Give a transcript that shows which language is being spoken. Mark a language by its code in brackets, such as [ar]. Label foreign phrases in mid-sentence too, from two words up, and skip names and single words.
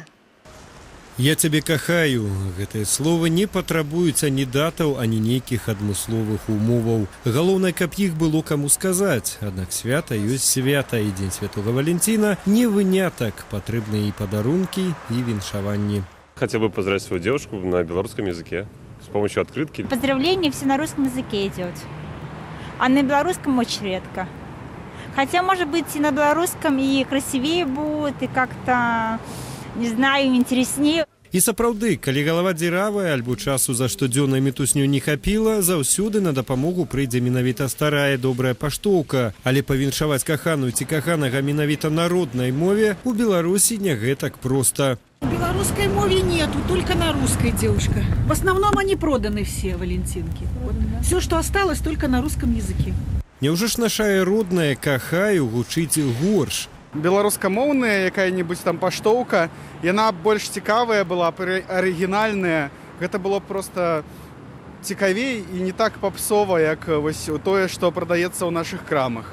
[be] Я цябе кахаю. Гэтае слова не патрабуецца ні датаў, ані нейкіх адмысловых умоваў. Галоўнае, каб іх было каму сказаць. Аднак свята ёсць свята, і Дзень Святога Валентина не вынятак. Патрэбны і падарункі, і віншаванні. [ru] Хотел бы поздравить свою девушку на белорусском языке с помощью открытки. Поздравление все на русском языке идет, а на белорусском очень редко. Хотя, может быть, и на белорусском и красивее будет, и как-то, не знаю, интереснее. [be] І сапраўды, калі галава дзіравая альбо часу за штодзённай мітусню не хапіла, заўсёды на дапамогу прыйдзе менавіта старая добрая паштоўка. Але павіншаваць каханую ці каханага менавіта на роднай мове у Беларусі не гэтак проста. [ru] В белорусской мове нету, только на русской, девушка. В основном они проданы все, валентинки. Вот. Все, что осталось, только на русском языке. [be] Няўжо ж нашая родная кахаю гучыць горш? Беларускамоўная якая-нибудь там паштоўка, яна больш цікавая была, арыгінальная. Гэта было просто цікавей і не так папсова, як вось тое, што прадаецца ў нашых крамах.